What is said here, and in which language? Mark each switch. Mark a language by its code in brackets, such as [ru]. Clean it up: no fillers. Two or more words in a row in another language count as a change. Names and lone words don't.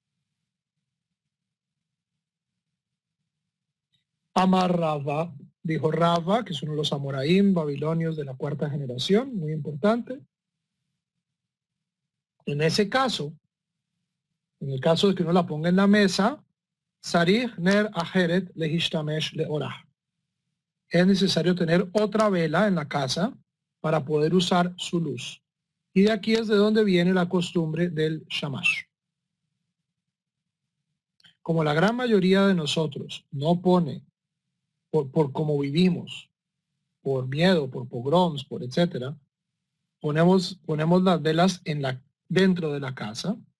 [es] Amar Rava, dijo Rava, que es uno de los amoraim babilonios de la cuarta generación, muy importante. En ese caso, en el caso de que uno la ponga en la mesa, [he] צריך נר אחרת להשתמש לאורה. [es] Es necesario tener otra vela en la casa para poder usar su luz. Y de aquí es de donde viene la costumbre del shamash. Como la gran mayoría de nosotros no pone, por cómo vivimos, por miedo, por pogroms, por etcétera, ponemos las velas dentro de la casa.